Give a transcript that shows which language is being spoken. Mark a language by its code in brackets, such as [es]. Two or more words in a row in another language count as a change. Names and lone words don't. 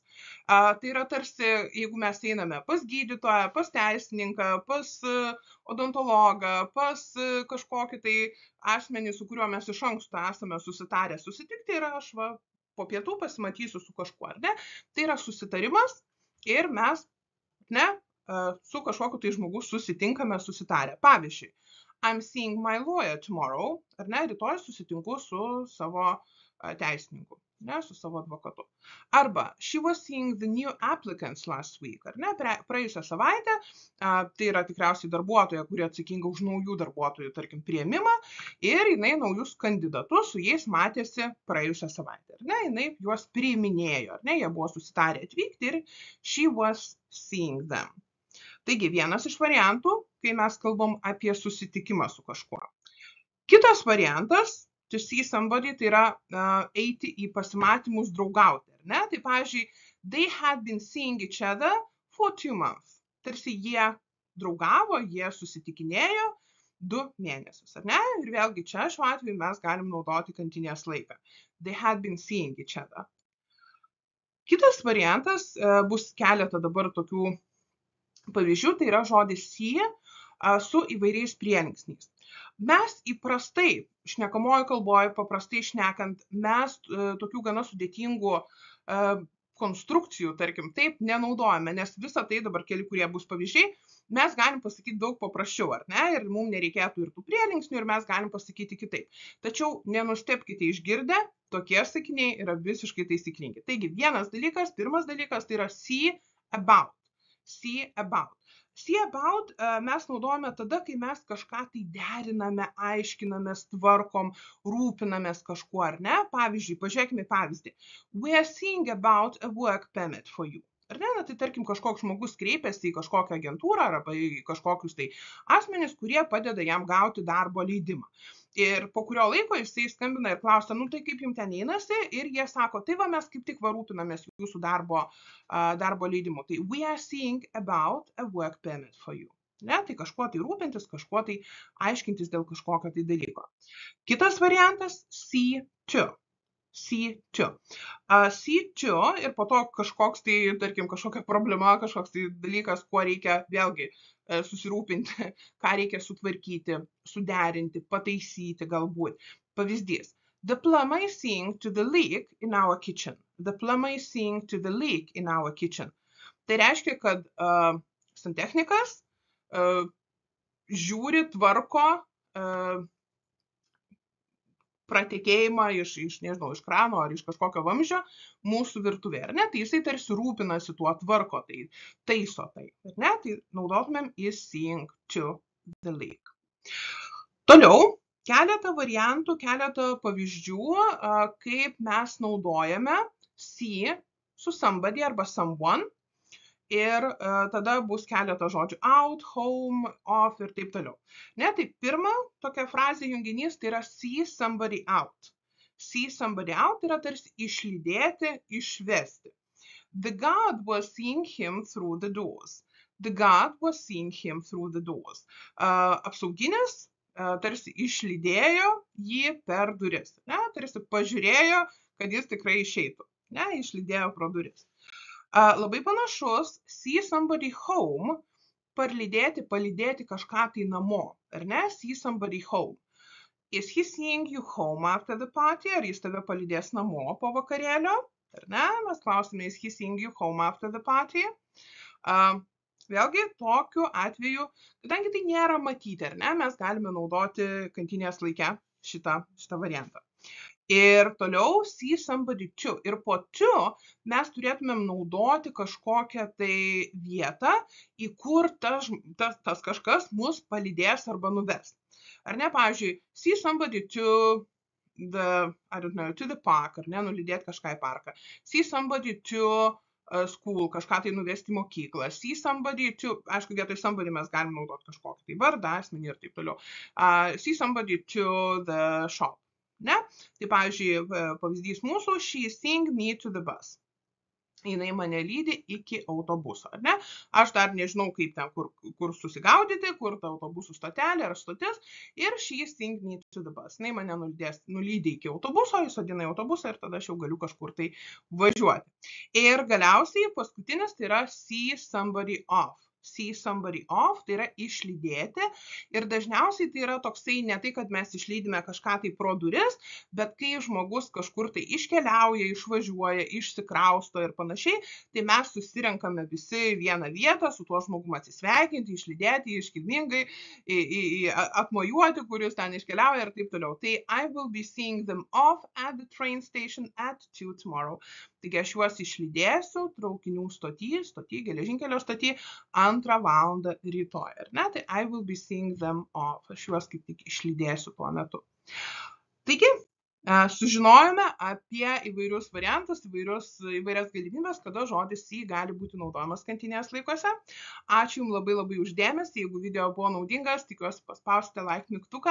[lt] Tai yra tarsi, jeigu mes einame pas gydytoją, pas teisininką, pas odontologą, pas kažkokį tai asmenį, su kuriuo mes iš anksto esame susitarę susitikti, ir aš po pietų pasimatysiu su kažkuo, ar ne? Tai yra susitarimas ir mes su kažkokiu tai žmogus susitinkame susitarę. Pavyzdžiui, [en] I'm seeing my lawyer tomorrow, [lt] ar ne? Rytoj susitinku su savo teisininku, ne, su savo advokatu. Arba, [en] she was seeing the new applicants last week, [lt] ar ne, praėjusią savaitę, tai yra tikriausiai darbuotoja, kuri atsakinga už naujų darbuotojų, tarkim, priėmimą, ir jinai naujus kandidatus su jais matėsi praėjusią savaitę, ar ne, jinai juos priiminėjo, ar ne, jie buvo susitarę atvykti ir [en] she was seeing them. [lt] Taigi, vienas iš variantų, kai mes kalbam apie susitikimą su kažkuo. Kitas variantas, [en] to see somebody, [lt] tai yra eiti į pasimatymus draugauti, ar ne? Tai, pavyzdžiui, [en] they had been seeing each other for 2 months. [lt] Tarsi jie draugavo, jie susitikinėjo 2 mėnesius, ar ne? Ir vėlgi čia šiuo atveju mes galim naudoti kantinės laiką. [en] They had been seeing each other. [lt] Kitas variantas bus keletą dabar tokių pavyzdžių, tai yra žodis see su įvairiais prielinksniais. Mes įprastai, šnekamojo kalboje, paprastai šnekant, mes tokių gana sudėtingų konstrukcijų, tarkim, taip nenaudojame, nes visą tai dabar keli, kurie bus pavyzdžiai, mes galim pasakyti daug paprasčiau, ar ne? Ir mums nereikėtų ir tų prielinksnių, ir mes galim pasakyti kitaip. Tačiau nenustebkite išgirdę, tokie sakiniai yra visiškai taisyklingi. Taigi, pirmas dalykas, tai yra [en] see about. See about. See about [lt] mes naudojame tada, kai mes kažką tai deriname, aiškinamės, tvarkom, rūpinamės kažkuo, ar ne? Pavyzdžiui, pažiūrėkime pavyzdį. [en] We are seeing about a work permit for you. [lt] Ar ne? Na, tai tarkim, kažkoks žmogus kreipiasi į kažkokią agentūrą arba į kažkokius tai asmenis, kurie padeda jam gauti darbo leidimą. Ir po kurio laiko jisai skambina ir klausia, nu tai kaip jums ten einasi, ir jie sako, tai va mes kaip tik rūpinamės jūsų darbo leidimu. Tai [en] we are seeing about a work permit for you. [lt] Ne? Tai kažkuo tai rūpintis, kažkuo tai aiškintis dėl kažkokio tai dalyko. Kitas variantas, [en] see to. See to. See to [lt] ir po to kažkoks tai, tarkim, kažkokia problema, kažkoks tai dalykas, kuo reikia vėlgi susirūpinti, ką reikia sutvarkyti, suderinti, pataisyti galbūt. Pavyzdys. [en] The plumber is seeing to the leak in our kitchen. The plumber is seeing to the leak in our kitchen. [lt] Tai reiškia, kad santechnikas žiūri, tvarko pratekėjimą nežinau, iš krano ar iš kažkokio vamzdžio mūsų virtuvėje, ar ne? Tai jisai tarsi rūpinasi tuo, tvarko tai, taiso tai, ar ne? Tai naudotumėm [en] is seeing to the leak. [lt] Toliau, keletą variantų, keletą pavyzdžių, kaip mes naudojame see su somebody arba someone. Ir tada bus keletą žodžių out, home, off ir taip toliau. Ne, tai pirma tokia frazė junginys, tai yra [en] see somebody out. See somebody out [lt] yra tarsi išlydėti, išvesti. [en] The guard was seeing him through the doors. The guard was seeing him through the doors. [lt] Apsauginis tarsi išlydėjo jį per duris. Ne, tarsi pažiūrėjo, kad jis tikrai išeitų. Ne, išlydėjo pro duris. Labai panašus, [en] see somebody home, [lt] palydėti kažką tai namo, ar ne? [en] See somebody home. Is he seeing you home after the party? [lt] Ar jis tave palydės namo po vakarėlio? Ar ne? Mes klausime, [en] is he seeing you home after the party? [lt] Vėlgi, tokiu atveju, kadangi tai nėra matyti, ar ne? Mes galime naudoti kantinės laike šitą variantą. Ir toliau [en] see somebody to. [lt] Ir po to mes turėtumėm naudoti kažkokią tai vietą, į kur tas kažkas mus palydės arba nuves. Ar ne, pavyzdžiui, [en] see somebody to the park, [lt] ar ne, nulydėti kažką į parką. [en] See somebody to school, [lt] kažką tai nuvesti į mokyklą. [en] See somebody to, [lt] aišku, vietoj somebody mes galim naudoti kažkokį tai vardą, asmenį ir taip toliau. [en] See somebody to the shop. [lt] Ne? Tai, pavyzdžiui, pavyzdys mūsų, [en] she is seeing me to the bus. [lt] Jinai mane lydi iki autobuso, ar ne? Aš dar nežinau, kaip ten, kur susigaudyti, kur ta autobusų stotelė ar stotis, ir [en] she is seeing me to the bus. [lt] Jinai mane nulydi iki autobuso, įsodina į autobusą ir tada aš jau galiu kažkur tai važiuoti. Ir galiausiai paskutinis tai yra [en] see somebody off. See somebody off, [lt] tai yra išlydėti, ir dažniausiai tai yra toksai ne tai, kad mes išlydime kažką tai pro duris, bet kai žmogus kažkur tai iškeliauja, išvažiuoja, išsikrausto ir panašiai, tai mes susirenkame visi vieną vietą, su tuo žmogum atsisveikinti, išlydėti, iškilmingai, atmojuoti, kuris ten iškeliauja ir taip toliau. [en] Tai I will be seeing them off at the train station at 2 tomorrow. [lt] Taigi aš juos išlydėsiu traukinių stoty, geležinkelio stoty, 2 valandą rytoj, ar ne? [en] Tai I will be seeing them off. [lt] Aš juos kaip tik išlydėsiu tuo metu. Taigi, Sužinojome apie įvairius variantus, įvairias galimybės, kada žodis see gali būti naudojamas kantinės laikuose. Ačiū Jums labai uždėmesį. Jeigu video buvo naudingas, tikiuosi paspausite like mygtuką.